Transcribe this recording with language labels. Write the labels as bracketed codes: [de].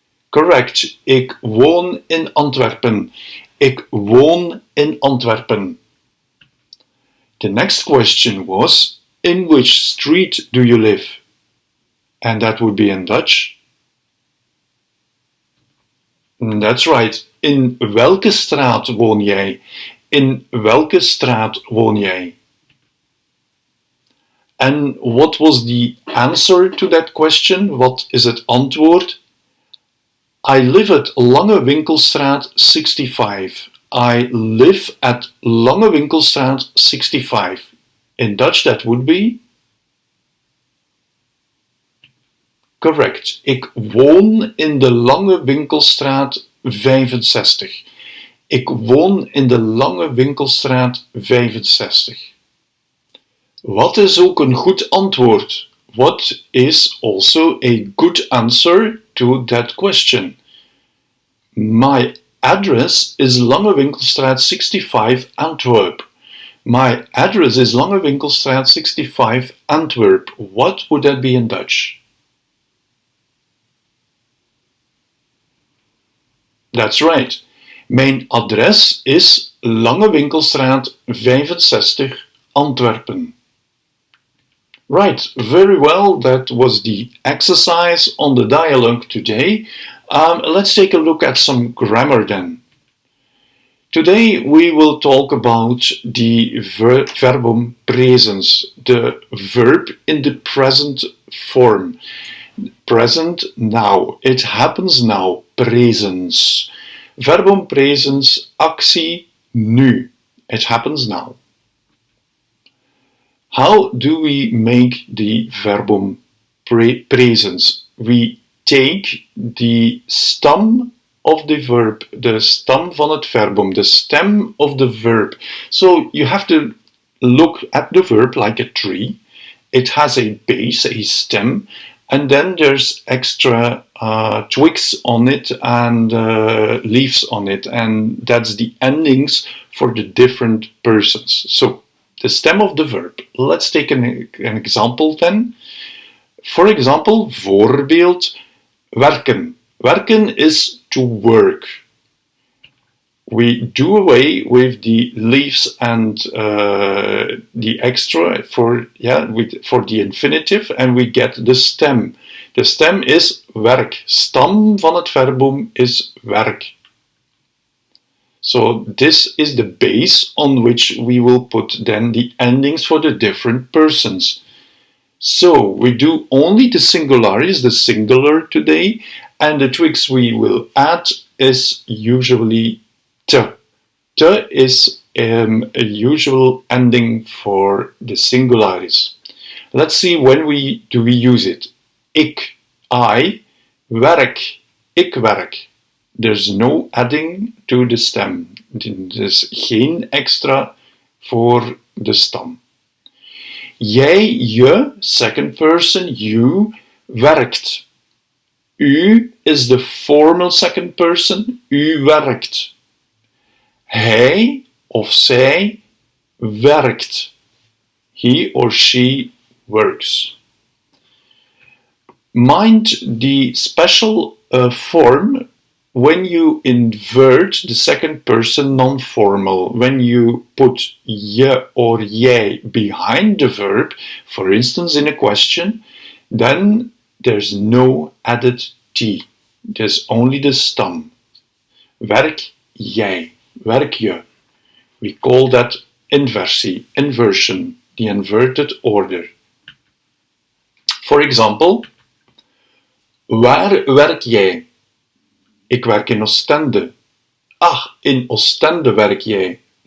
[nl] Correct. Ik woon in Antwerpen. Ik woon in Antwerpen. [en] The next question was, in which street do you live? And that would be in Dutch. That's right. [nl] In welke straat woon jij? In welke straat woon jij? [en] And what was the answer to that question? [nl] Wat is het antwoord? [en] I live at Lange Winkelstraat 65. I live at Lange Winkelstraat 65. In Dutch that would be? [nl] Correct. Ik woon in de Lange Winkelstraat 65. Ik woon in de Lange Winkelstraat 65. Wat is ook een goed antwoord? [en] What is also a good answer to that question? My address is Lange Winkelstraat 65, Antwerp. My address is Lange Winkelstraat 65, Antwerp. What would that be in Dutch? That's right. [nl] Mijn adres is Lange Winkelstraat 65, Antwerpen. [en] Right, very well. That was the exercise on the dialogue today. Let's take a look at some grammar then. Today we will talk about the verbum presens, the verb in the present form. Present now. It happens now. Presens. [nl] Verbum presens, actie nu. [en] It happens now. How do we make the verbum presens? We take the stem of the verb, [nl] de stem van het verbum, [en] the stem of the verb. So you have to look at the verb like a tree. It has a base, a stem, and then there's extra twigs on it and leaves on it, and that's the endings for the different persons. So the stem of the verb. Let's take an example then. For example, voorbeeld, werken. Werken is to work. We do away with the leaves and the extra for the infinitive, and we get the stem. The stem is werk. [nl] Stam van het verbum is werk. [en] So this is the base on which we will put then the endings for the different persons. So we do only the singularis, the singular today, and the twigs we will add is usually te. Te is a usual ending for the singularis. Let's see when we use it. Ik, I, werk, [nl] ik werk. [en] There's no adding to the stem. There's [nl] geen extra voor de stam. [en] Jij, je, second person, you, werkt. U is the formal second person, [nl] u werkt. Hij of zij werkt. [en] He or she works. Mind the special form when you invert the second person non-formal. When you put je or jij behind the verb, for instance in a question, then there's no added t. There's only the stem. [nl] Werk jij. Werk je. [en] We call that inversion, the inverted order. For example, [nl] waar werk jij? Ik werk in Oostende. Ach, in Oostende werk jij.